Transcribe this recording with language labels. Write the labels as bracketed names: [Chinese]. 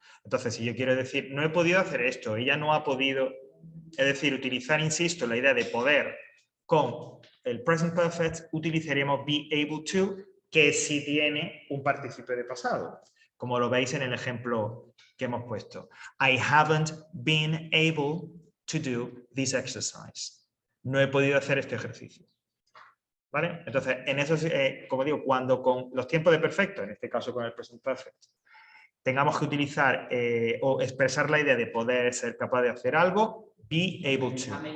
[Spanish] Entonces, si yo quiero decir, no he podido hacer esto, ella no ha podido, es decir, utilizar, insisto, la idea de poder con el present perfect, utilizaremos be able to, que sí tiene un participio de pasado, como lo veis en el ejemplo que hemos puesto. [English] I haven't been able to do this exercise. [Spanish] No he podido hacer este ejercicio. ¿Vale? Entonces, en eso, como digo, cuando con los tiempos de perfecto, en este caso con el present perfect, tengamos que utilizar o expresar la idea de poder ser capaz de hacer algo, be able to.